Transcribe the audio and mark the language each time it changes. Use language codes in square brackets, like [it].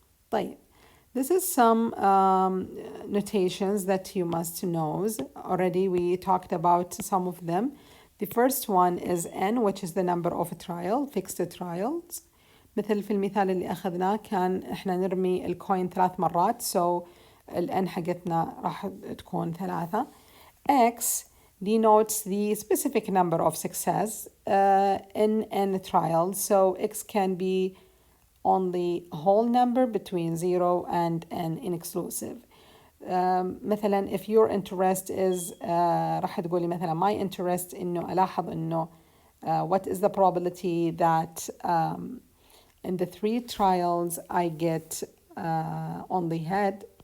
[en] طيب this is some notations that you must know. Already we talked about some of them. The first one is n, which is the number of fixed trials. [ar] مثل في المثال اللي أخذناه كان إحنا نرمي الكوين 3 مرات، so ال n حقتنا راح تكون 3. X [en] denotes the specific number of success in a trial. So X can be only a whole number between 0 and an inexclusive. مثلا if your interest is [ar] راح تقولي مثلا [en] my interest [ar] إنه ألاحظ إنه [en] what is the probability that in the 3 trials I get only head.